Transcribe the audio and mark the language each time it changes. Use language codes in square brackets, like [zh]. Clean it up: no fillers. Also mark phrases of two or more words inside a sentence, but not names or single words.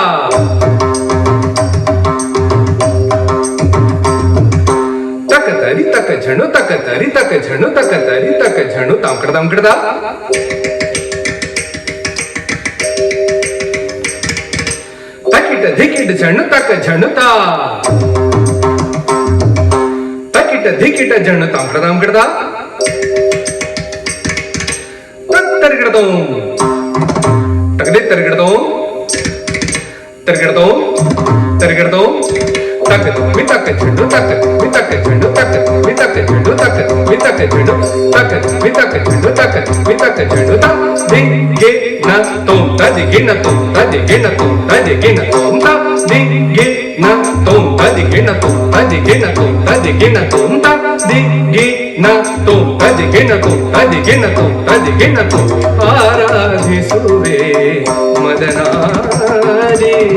[kn] ತಕ ತರಿ ತಕ ಝಣು ತಕ ತರಿ ತಕ ಝಣು ತಕ ತರಿ ತಕ ಝಣು ತಾಂಕಡದ ತಕಿಟ ಧಿಕಿಟ ಝಣು ತಕ ಝಣುತ ತಕಿಟ ಧಿಕಿಟ ಝಣು ತಾಂಕಡದ ತರಿಗಿಡದೋ ತಗದೆ ತರಿಗಿಡದೋ ತರಿಗಿಡದೋ ತರಿಗಿಡದೋ ತಕ್ಕ ಮಿತಕ್ಕ ಚೆಂಡು ತಕ್ಕ ಮಿತಕ್ಕ ಚೆಂಡು ತಕ್ಕ ಮಿತಕ್ಕ ಚೆಂಡು ತಕ್ಕ ಮಿತಕ್ಕ ಚೆಂಡು ತಕ್ಕ ಮಿತಕ್ಕ ಚೆಂಡು ತಕ್ಕ ಮಿತಕ್ಕ ಚೆಂಡು ತ ದಿ ಗೆ ನ ತೋ ತದಿ ಗೆ ನ ತೋ ತದಿ ಗೆ ನ ತೋ ತದಿ ಗೆ ನ ತೋ ತ ದಿ ಗೆ ನ ತೋ ತದಿ ಗೆ ನ ತೋ ತದಿ ಗೆ ನ ತೋ ತದಿ ಗೆ ನ ತೋ ತ ದಿ ಗೆ ನ ತೋ ತದಿ ಗೆ ನ ತೋ ತದಿ ಗೆ ನ ತೋ ತದಿ ಗೆ ನ ತೋ ಆರಾಧಿಸುವೆ ಮದನಾರಿ.